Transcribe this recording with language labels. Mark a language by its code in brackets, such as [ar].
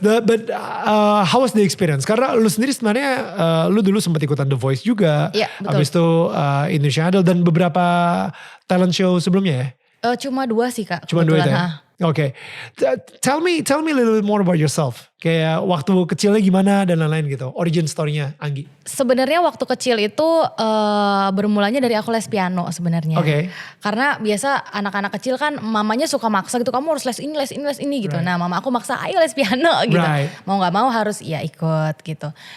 [en] But how was the experience? [id] Karena lu sendiri sebenarnya lu dulu sempat ikutan The Voice juga. Iya betul. Habis itu Indonesian Idol dan beberapa talent show sebelumnya ya? Cuma 2 sih Kak. Cuma 2 itu ya? Oke. [en] Tell me a little bit more about yourself. [id] Kayak waktu kecilnya gimana dan lain-lain gitu. Origin story-nya Anggi. Sebenarnya waktu kecil itu bermulanya dari aku les piano sebenarnya. Oke. Karena biasa anak-anak kecil kan mamanya suka maksa gitu. Kamu harus les ini gitu. Right. Nah mama aku maksa ayo les piano gitu. Right. Mau gak mau harus ya ikut gitu.